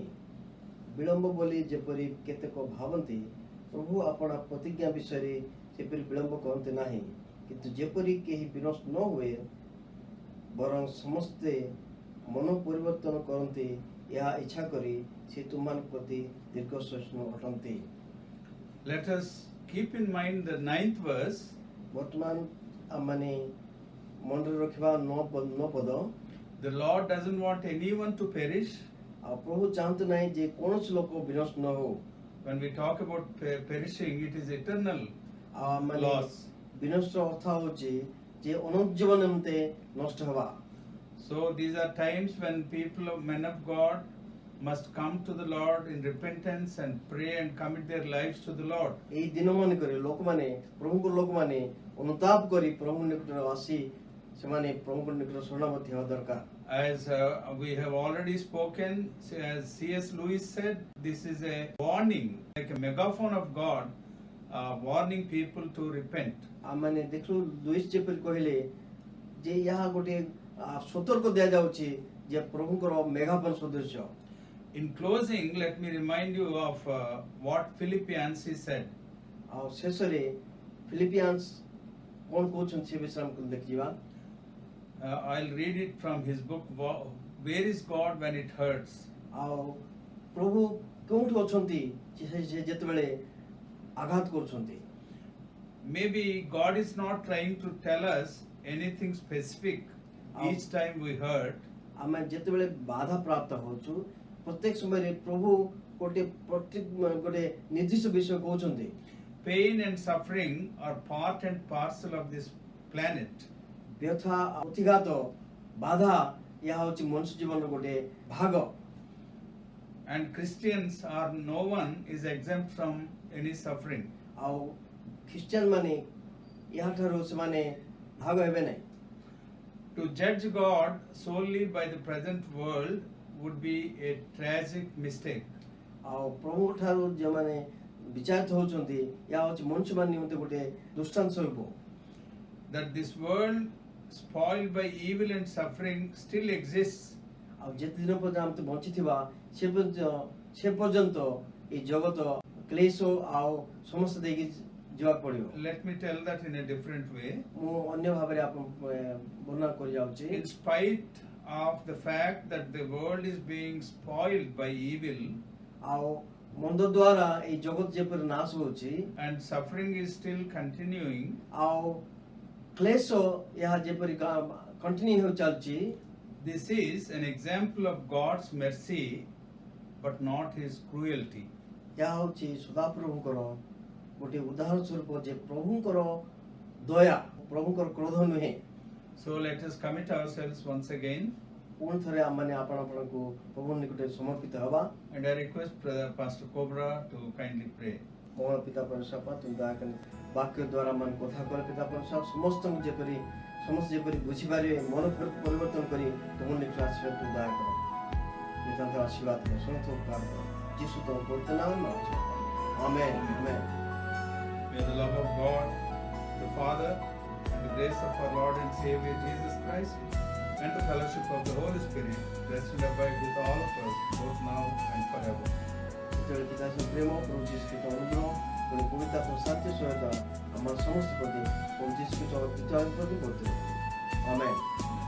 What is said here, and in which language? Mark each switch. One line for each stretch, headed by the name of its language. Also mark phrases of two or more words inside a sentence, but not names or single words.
Odia: ବିଳମ୍ବ ବୋଲି ଯେପରି କେତେକ ଭାବନ୍ତି, ପ୍ରଭୁ ଆପଣା ପ୍ରତିଜ୍ଞା ବିଷୟରେ ସେପରି ବିଳମ୍ବ କରନ୍ତି ନାହିଁ, କିନ୍ତୁ ଯେପରି କେହି ବିନଷ୍ଟ ନ ହୁଏ, ବରଂ ସମସ୍ତେ ମନ ପରିବର୍ତ୍ତନ କରନ୍ତି, ଏହା ଇଚ୍ଛା କରି ସେ ତୁମମାନଙ୍କ ପ୍ରତି ଦୀର୍ଘ ସହିଷ୍ଣୁ ଅଟନ୍ତି।
English: Let us keep in mind the 9th verse.
Odia: ବର୍ତ୍ତମାନ ଆମମାନେ ମନରେ ରଖିବା 9 ପଦ।
English: The Lord doesn't want anyone to perish.
Odia: ଆଉ ପ୍ରଭୁ ଚାହାନ୍ତି ନାହିଁ ଯେ କୌଣସି ଲୋକ ବିନଷ୍ଟ ନ ହଉ।
English: When we talk about perishing, it is eternal
Odia: ଆଉ ଆମମାନେ
English: loss.
Odia: ବିନଷ୍ଟ ଅର୍ଥ ହେଉଛି ଯେ ଅନନ୍ତ ଜୀବନ ନିମନ୍ତେ ନଷ୍ଟ ହେବା।
English: So these are times when people, men of God, must come to the Lord in repentance and pray and commit their lives to the Lord.
Odia: ଏହି ଦିନମାନଙ୍କରେ ଲୋକମାନେ ପ୍ରଭୁଙ୍କ ଲୋକମାନେ ଅନୁତାପ କରି ପ୍ରଭୁ ନିକଟରେ ଆସି ସେମାନେ ପ୍ରଭୁଙ୍କ ନିକଟରେ ଶରଣାଗତ ହେବା ଦରକାର।
English: As we have already spoken, as C.S. Lewis said, this is a warning, like a megaphone of God, warning people to repent.
Odia: ଆମମାନେ ଦେଖିଲୁ ଲୁଇସ୍ ଯେପରି କହିଲେ ଯେ ଏହା ଗୋଟେ ସତର୍କ ଦିଆଯାଉଛି ଯେ ପ୍ରଭୁଙ୍କର ମେଘାପନ ସଦୃଶ୍ୟ।
English: In closing, let me remind you of what Philippians he said.
Odia: ଆଉ ଶେଷରେ ଫିଲିପିଆନ୍ସ କ'ଣ କହୁଛନ୍ତି ସେ ବିଷୟରେ ଆମକୁ ଦେଖିଯିବା।
English: I'll read it from his book, Where is God When It Hurts?
Odia: ଆଉ ପ୍ରଭୁ କେଉଁଠି ଅଛନ୍ତି ସେ ଯେତେବେଳେ ଆଘାତ କରୁଛନ୍ତି।
English: Maybe God is not trying to tell us anything specific each time we hurt.
Odia: ଆମେ ଯେତେବେଳେ ବାଧା ପ୍ରାପ୍ତ ହେଉଛୁ ପ୍ରତ୍ୟେକ ସମୟରେ ପ୍ରଭୁ ଗୋଟେ ନିର୍ଦ୍ଦିଷ୍ଟ ବିଷୟ କହୁଛନ୍ତି।
English: Pain and suffering are part and parcel of this planet.
Odia: ବ୍ୟଥା ପ୍ରତିଘାତ ବାଧା ଏହା ହେଉଛି ମନୁଷ୍ୟ ଜୀବନର ଗୋଟେ ଭାଗ।
English: And Christians are, no one is exempt from any suffering.
Odia: ଆଉ ଖ୍ରୀଷ୍ଟିଆନ ମାନେ ଏହାଠାରୁ ସେମାନେ ଭାଗ ହେବେ ନାହିଁ।
English: To judge God solely by the present world would be a tragic mistake.
Odia: ଆଉ ପ୍ରଭୁଙ୍କ ଠାରୁ ଯେଉଁମାନେ ବିଚାରିତ ହେଉଛନ୍ତି ଏହା ହେଉଛି ମନୁଷ୍ୟମାନେ ନିମନ୍ତେ ଗୋଟେ ଦୃଷ୍ଟାନ୍ତ ସ୍ୱରୂପ।
English: That this world spoiled by evil and suffering still exists.
Odia: ଆଉ ଯେତେ ଦିନ ପର୍ଯ୍ୟନ୍ତ ଆମେ ବଞ୍ଚିଥିବା ସେ ପର୍ଯ୍ୟନ୍ତ ଏଇ ଜଗତ କ୍ଲେଶ ଆଉ ସମସ୍ୟା ଦେଇକି ଯିବାକୁ ପଡ଼ିବ।
English: Let me tell that in a different way.
Odia: ମୁଁ ଅନ୍ୟ ଭାବରେ ବର୍ଣ୍ଣନା କରି ଯାଉଛି।
English: In spite of the fact that the world is being spoiled by evil,
Odia: ଆଉ ମନ୍ଦ ଦ୍ୱାରା ଏଇ ଜଗତ ଯେପରି ନାଶ ହେଉଛି
English: and suffering is still continuing,
Odia: ଆଉ କ୍ଲେଶ ଏହା ଯେପରି କଣ୍ଟିନ୍ୟୁ ହେଇ ଚାଲିଛି,
English: this is an example of God's mercy but not his cruelty.
Odia: ଏହା ହେଉଛି ସଦାପ୍ରଭୁଙ୍କର ଗୋଟେ ଉଦାହରଣ ସ୍ୱରୂପ ଯେ ପ୍ରଭୁଙ୍କର ଦୟା, ପ୍ରଭୁଙ୍କର କ୍ରୋଧ ନୁହେଁ।
English: So let us commit ourselves once again.
Odia: ପୁଣି ଥରେ ଆମମାନେ ଆପଣଙ୍କୁ ପ୍ରଭୁ ନିକଟରେ ସମର୍ପିତ ହେବା।
English: And I request Pastor Cobra to kindly pray.
Odia: ମହଳ ପିତା ପରମେଶ୍ୱର ତୁମ ଦୟାକରି ବାକ୍ୟ ଦ୍ୱାରା ମାନେ କଥା କର ପିତା ପରମେଶ୍ୱର ସମସ୍ତଙ୍କୁ ଯେପରି ସମସ୍ତେ ଯେପରି ବୁଝିପାରିବେ ମନ ପରିବର୍ତ୍ତନ କରି ତୁମ ନିକଟରେ ଆସିବେ ତୁମ ଦୟା କର। ପିତାଙ୍କର ଆଶୀର୍ବାଦ କର ସମସ୍ତ ଉପକାର କର ଯୀଶୁ ତମ ପବିତ୍ର ନାମରେ ମାଗୁଛୁ। ଆମେନ୍ ଆମେନ୍।
English: May the love of God, the Father, and the grace of our Lord and Savior Jesus Christ, and the fellowship of the Holy Spirit rest and abide with all of us, both now and forever.
Odia: ଯେତେବେଳେ ପିତାଙ୍କ ପ୍ରେମ ପ୍ରଭୁ ଯୀଶୁ ଖ୍ରୀଷ୍ଟଙ୍କ ଅନୁଗ୍ରହ ଏବଂ ପବିତ୍ର ସାଥ୍ୟ ସହାୟତା ଆମର ସମସ୍ତ ପ୍ରତି ପ୍ରଭୁ ଯୀଶୁ ଖ୍ରୀଷ୍ଟଙ୍କ ପିତା ପ୍ରତି ବର୍ତ୍ତିବ। ଆମେନ୍।